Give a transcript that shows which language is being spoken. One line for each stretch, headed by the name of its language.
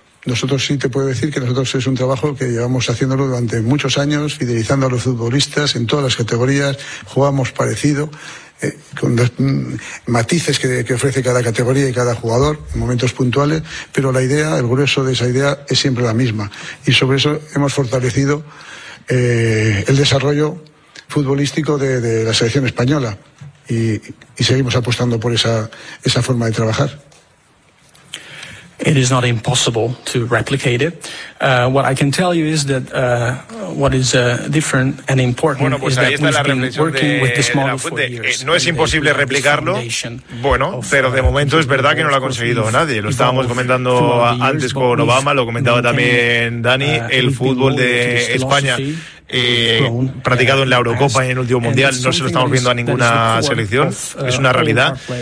Spanish: Nosotros sí te puedo decir que nosotros es un trabajo que llevamos haciéndolo durante muchos años, fidelizando a los futbolistas en todas las categorías, jugamos parecido, con los matices que ofrece cada categoría y cada jugador en momentos puntuales, pero la idea, el grueso de esa idea es siempre la misma. Y sobre eso hemos fortalecido el desarrollo futbolístico de la selección española y seguimos apostando por esa forma de trabajar.
English: It is not impossible to replicate it. What I can tell you is that what is different and important bueno, pues is that we've been working with this model for years.
Spanish: No es imposible replicarlo, bueno, pero de momento es verdad que no lo ha conseguido nadie. Lo estábamos comentando antes con Obama, lo comentaba también Dani, el fútbol de España. Practicado en la Eurocopa y en el último Mundial, no se lo estamos viendo a ninguna selección, es una realidad.